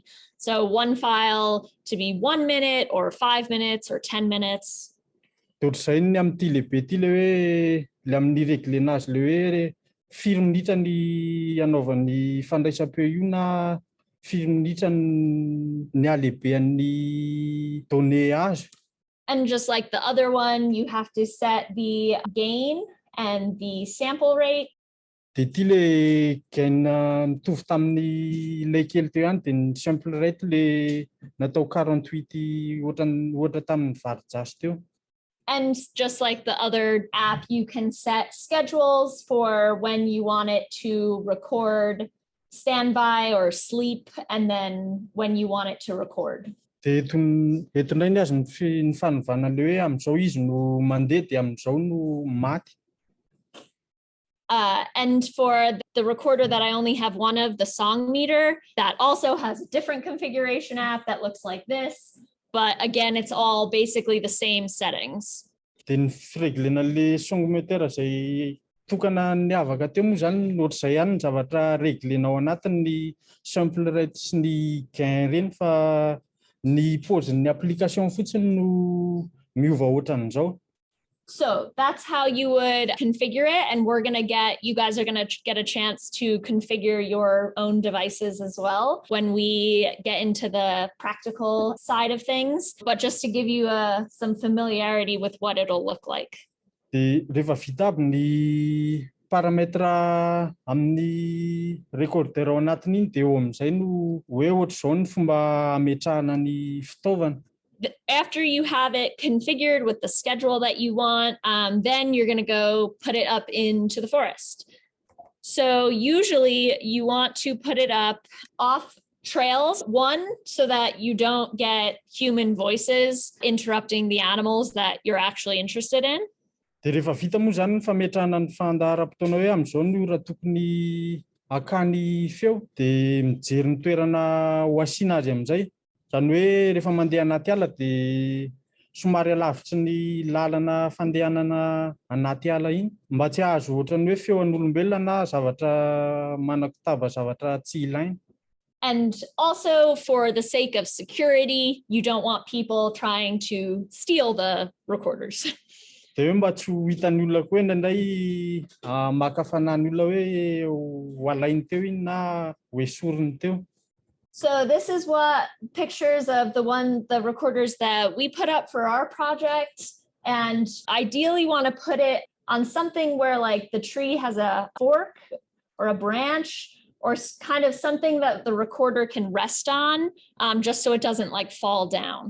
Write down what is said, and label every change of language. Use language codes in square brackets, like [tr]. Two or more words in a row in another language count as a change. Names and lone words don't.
[en] So one file to be 1 minute or 5 minutes or 10 minutes. [mg] Ohatr'izay ny amin'ity lehibe ity le hoe le amin'ny reglena azy le hoe 4 minitra ny anaovan'ny fandraisam-peo io na 4 minitra ny alehibean'ny données azo. [en] And just like the other one, you have to set the gain and the sample rate. [mg] Dia ity le gain mitovy tamin'ny le kely teo ihany dia ny [en] sample rate [mg] le natao 48 ohatra tamin'ny varijasy teo. [en] And just like the other app, you can set schedules for when you want it to record standby or sleep, and then when you want it to record. [mg] Dia eto indray ny azy ny fanovana le hoe amin'izao izy no mandeha dia amin'izao no maty. [en] And for the recorder that I only have one of, the song meter, that also has a different configuration app that looks like this. But again, it's all basically the same settings. [mg] Dia ny fireglena le song meter izay tokana niavaka teo moa zany ohatr'izay ihany ny zavatra reglena ao anatiny ny [en] sample rate [mg] sy ny gain reny fa ny pauzin'ny application fotsiny no miova ohatran'izao. [en] So that's how you would configure it. And you guys are going to get a chance to configure your own devices as well when we get into the practical side of things. But just to give you some familiarity with what it'll look like. [mg] Dia rehefa vita aby ny paramètre amin'ny recorder ao anatiny iny dia eo amin'izay no hoe ohatr'izao ny fomba ametrahana ny fitaovana. [en] After you have it configured with the schedule that you want, then you're going to go put it up into the forest. So usually you want to put it up off trails, one, so that you don't get human voices interrupting the animals that you're actually interested in. [mg] Dia rehefa vita moa zany ny fametrahana ny fandaharam-potoana hoe amin'izao ny ora tokony hakany feo dia mijery ny toerana ho asiana azy amin'izay. Zany hoe rehefa mandeha anaty ala dia somary alavitry ny lalana fandehanana anaty ala iny mba tsy ahazo ohatran'ny hoe feon'olombelona na zavatra manakotaba zavatra tsy ilaina. [en] And also for the sake of security, you don't want people trying to steal the recorders. [mg] Dia hoe mba tsy ho hitan'ny olona koa indraindray makafanan'ny olona hoe ho alainy teo iny na ho esoriny teo. [en] So this is what pictures of the recorders that we put up for our project, and ideally want to put it on something where like the tree has a fork or a branch or kind of something that the recorder can rest on, just so it doesn't like fall down.